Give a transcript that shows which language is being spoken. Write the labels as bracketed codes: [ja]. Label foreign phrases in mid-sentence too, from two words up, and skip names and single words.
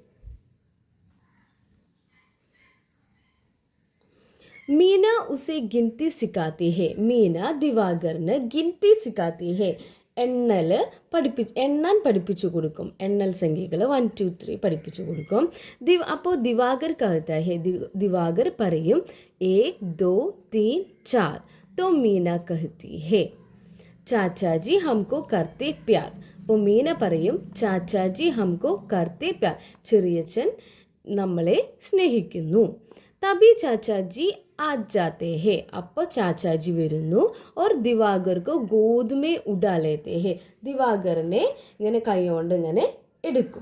[hi] मीना उसे गिनती सिखाती है. [ml] മീന ദിവാകറിന് [hi] गिनती सिखाती है [ml] എണ്ണാൻ പഠിപ്പിച്ചു കൊടുക്കും. എണ്ണൽ സംഖ്യകൾ 1 2 3 പഠിപ്പിച്ചു കൊടുക്കും. അപ്പോൾ ദിവാകർ [hi] कहता है, [ml] ദിവാകർ പറയും 1 2 3 4. [hi] तो मीना कहती है चाचाजी हमको करते प्यार. [ml] അപ്പോൾ മീന പറയും [hi] चाचाजी हमको करते प्यार, [ml] ചെറിയച്ഛൻ നമ്മളെ സ്നേഹിക്കുന്നു. [hi] तभी चाचाजी आ जाते हैं. [ml] അപ്പോൾ ചാച്ചാജി വരുന്നു. [hi] और दिवाकर को गोद में उठा लेते हैं. [ml] ദിവാകറിനെ ഇങ്ങനെ കൈകൊണ്ട് ഇങ്ങനെ എടുക്കും.